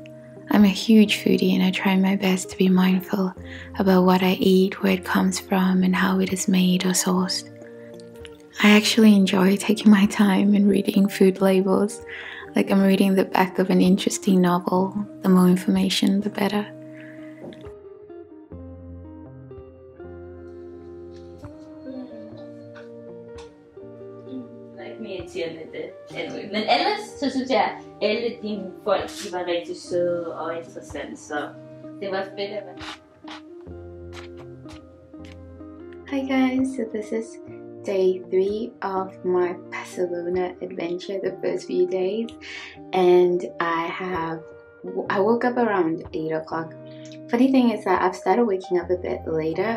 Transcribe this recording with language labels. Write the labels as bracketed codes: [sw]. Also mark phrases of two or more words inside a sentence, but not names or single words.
[en] I'm a huge foodie and I try my best to be mindful about what I eat, where it comes from, and how it is made or sourced. I actually enjoy taking my time and reading food labels, like I'm reading the back of an interesting novel. The more information, the better. [da] Men ellers så synes jeg, at alle dine folk de var rigtig søde og interessante, så det var fedt at være. [en] Hi guys, so this is day 3 of my Barcelona adventure, the first few days, and I woke up around 8 o'clock Funny thing is that I've started waking up a bit later.